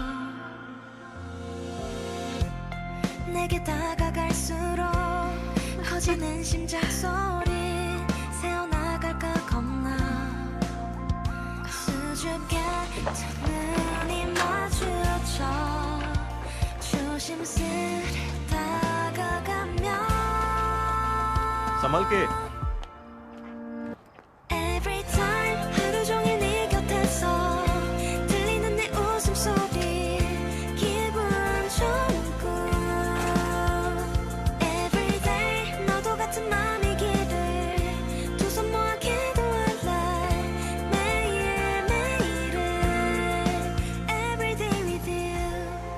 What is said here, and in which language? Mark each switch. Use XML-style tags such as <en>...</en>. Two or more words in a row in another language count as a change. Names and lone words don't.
<ko>내게 다가갈수록 커지는 심장 소리 새어나갈까 겁나 수줍게 두 눈이 마주쳐 조심스레 다가가면</ko> <hi>संभल के।</hi> <en>Every time</en> <ko>하루 종일 네 곁에서 들리는 내 웃음소리 기분 좋은 꿈</ko> <en>Every day</en> <ko>너도 같은 맘이기를 두 손 모아 기도할래 매일매일을</ko> <en>Every day with you</en>